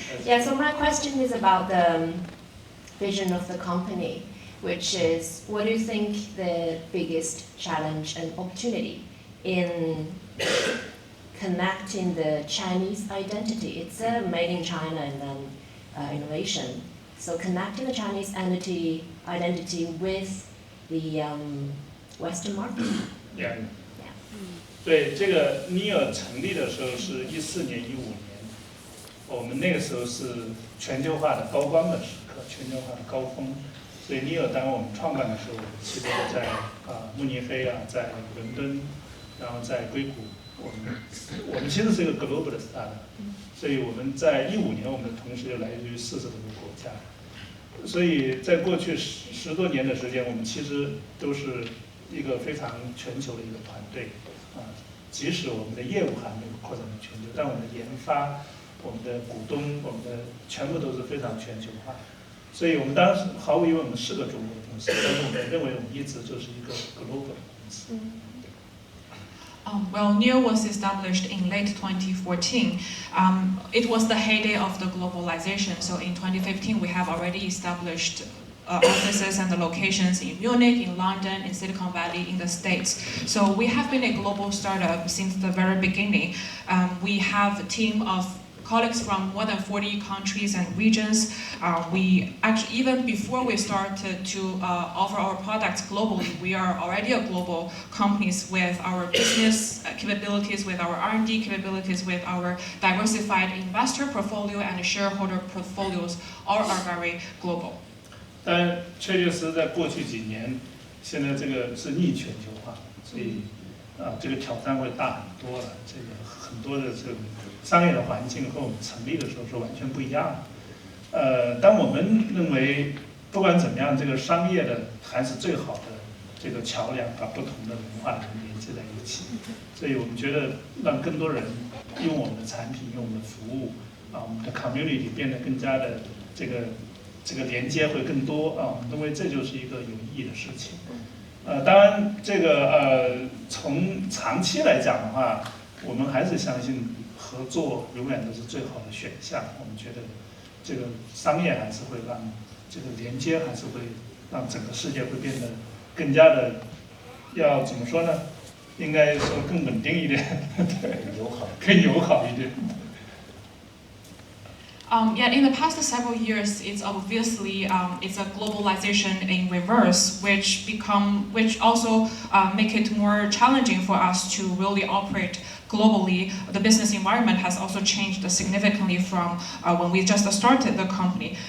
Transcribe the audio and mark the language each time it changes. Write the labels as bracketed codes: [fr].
[en] Yeah, so my question is about the vision of the company, which is, what do you think the biggest challenge and opportunity in connecting the Chinese identity? It's a made in China and then innovation. So connecting the Chinese identity with the Western market. Yeah. [zh] 对，这个 NIO 成立的时候是14年、15年，我们那个时候是全球化的高光的时刻，全球化的高峰。所以 NIO 当我们创办的时候，其实在慕尼黑啊，在伦敦，然后在硅谷，我们其实是一个 global 的 startup，所以我们在15年，我们的同事就来自于40多个国家。所以在过去十多年的时间，我们其实都是一个非常全球的一个团队啊。即使我们的业务还没有扩展到全球，但我们的研发、我们的股东、我们的全部都是非常全球化。所以我们当时毫无疑问，我们是个中国的公司，但是我们认为我们一直就是一个 global 的公司。 [en] Well, NIO was established in late 2014. It was the heyday of the globalization. So in 2015, we have already established offices and the locations in Munich, in London, in Silicon Valley, in the States. So we have been a global startup since the very beginning. We have a team of colleagues from more than 40 countries and regions. We actually, even before we started to offer our products globally, we are already a global companies with our business capabilities, with our R&D capabilities, with our diversified investor portfolio and shareholder portfolios, all are very global. [zh] 但确实在过去几年，现在这个是逆全球化，所以这个挑战会大很多了。这个很多的这个商业的环境和我们成立的时候是完全不一样的。但我们认为，不管怎么样，这个商业的还是最好的这个桥梁，把不同的文化人连接在一起。所以我们觉得让更多人用我们的产品、用我们的服务，我们的 community 变得更加的这个连接会更多我们认为这就是一个有意义的事情。当然，这个从长期来讲的话，我们还是相信合作永远都是最好的选项。我们觉得这个商业还是会让这个连接，还是会让整个世界会变得更加的，要怎么说呢？应该说更稳定一点，对，更友好一点。 [en] Yet in the past several years, it's obviously it's a globalization in reverse, which also make it more challenging for us to really operate globally. The business environment has also changed significantly from when we just started the company.